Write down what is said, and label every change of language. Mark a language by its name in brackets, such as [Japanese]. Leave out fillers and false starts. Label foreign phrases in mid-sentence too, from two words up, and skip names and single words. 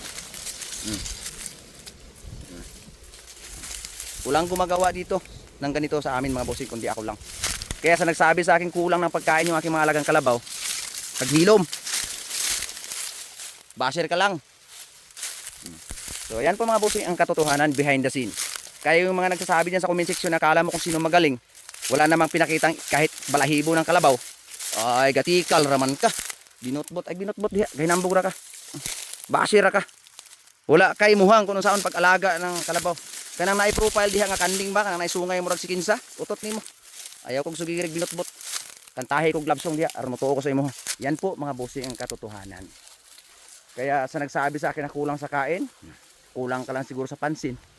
[Filipino] Walang gumagawa dito ng ganito sa amin mga bossing, kundi ako lang. Kaya sa nagsabi sa akin kulang ng pagkain yung aking mga alagang kalabaw, paghilom. Basher ka lang. So ayan po mga bossing ang katotohanan [English] behind the scene. [Filipino] Kaya yung mga nagsasabi dyan sa [English] comment section, [Filipino] nakala mo kung sino magaling, wala namang pinakitang kahit balahibo ng kalabaw. [Cebuano] Ay gatikal raman ka. Binotbot diha, gahinambog ra ka. Basher ka. Wala kay muhang kung saan pag-alaga ng kalabaw. Kanang na-profile diha nga kanding ba, kanang naisungay mo rag si kinsa, utot nimo. Ayaw kong sugirig binotbot. Kantahi kog [English] love song [Cebuano] diha, aron matuo ko sa imo. [Filipino] Yan po mga bossing ang katotohanan. Kaya sa nagsabi sa akin na kulang sa kain, kulang ka lang siguro sa pansin.